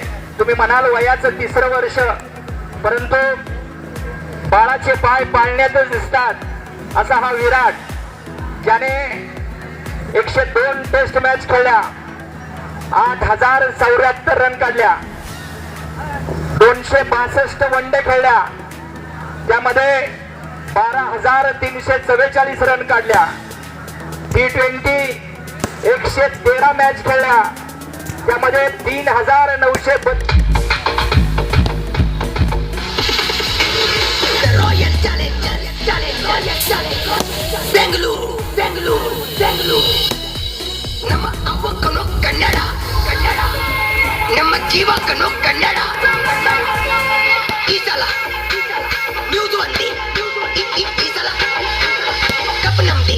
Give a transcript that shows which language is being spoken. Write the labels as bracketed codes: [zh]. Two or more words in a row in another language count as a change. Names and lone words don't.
[mr] तुम्ही म्हणाल वयाचं 3रं वर्ष, परंतु बाळाचे पाय पाळण्यातच दिसतात असा हा विराट, ज्याने 102 टेस्ट मॅच खेळल्या, 8074 रन काढल्या, 262 वनडे खेळल्या, त्यामध्ये 12,344 रन काढल्या, T20 113 मॅच खेळल्या, त्यामध्ये 3,932 [kn] ನಮ್ಮ ಅವ್ವಕ್ಕನು ಕನ್ನಡ ನಮ್ಮ ಜೀವಕ್ಕನು ಕನ್ನಡ. ಈ ಸಲ ನ್ಯೂಸ್ ಒಂದೇ, ಈ ಸಲ ಕಪ್ ನಮ್ದೇ.